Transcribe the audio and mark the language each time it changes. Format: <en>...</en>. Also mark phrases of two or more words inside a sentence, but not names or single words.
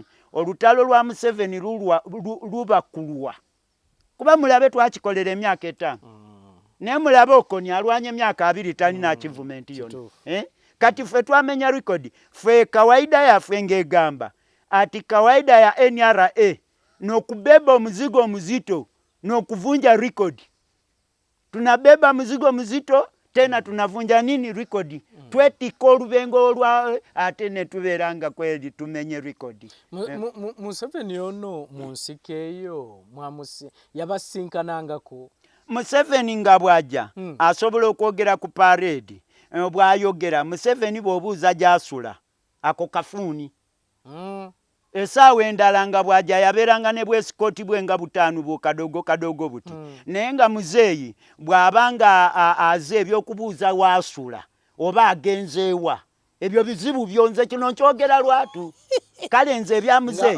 <lg>olutalo lwa Museveni lubakulwa kuba mulabe twakikolera emyaka 5 naye mulabe Okoni alwanye emyaka 2 talina achievement yonna kati ffe twamenya record ffe kawaida yaffe ng'egamba ati</lg> <sw>kawaida ya</sw> <lg>NRA n'okubeba omuzigo muzito n'okuvunja record</lg> <sw>tunabeba muzigo muzito tena tunavunja nini</sw> <lg>record twetika olubengo olwa ate ne tubeeranga kweli tumenye record Museveni ono munsiko eyo yabasinkanangako Museveni nga bw'ajja asobola okwogera ku parade bw'ayogera Museveni bw'obuuza gy'asula ako kafuuni esaawa endala nga bw'ajja yabeeranga ne bwesikoti bwe nga 5 kadogo buti naye nga muzeeyi bw'abanga aze ebyokubuuza waasula oba agenzeewa ebyo bizibu byonze kino nkyogera lwatu kale nze ebya muzeeyi</lg>